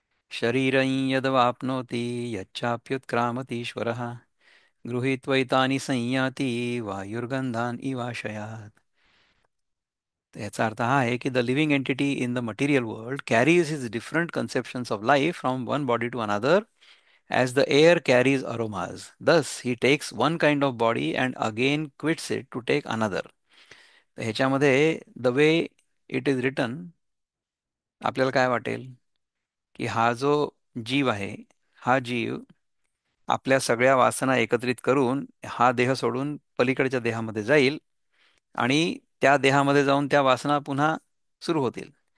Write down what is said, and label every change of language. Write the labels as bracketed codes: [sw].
[sa] शरीरं यदवाप्नोति यच्चाप्युत्क्रामतीश्वरः गृहीत्वैतानि संयाति वायुर्गंधान इवाशयात. [mr] तर याचा अर्थ हा आहे की [en] The living entity in the material world carries his different conceptions of life from one body to another as the air carries aromas. Thus, he takes one kind of body and again quits it to take another. [mr] तर ह्याच्यामध्ये [en] the way it is written, [mr] आपल्याला काय वाटेल की हा जो जीव आहे, हा जीव आपल्या सगळ्या वासना एकत्रित करून हा देह सोडून पलीकडच्या देहामध्ये जाईल आणि त्या देहामध्ये जाऊन त्या वासना पुन्हा सुरू होतील.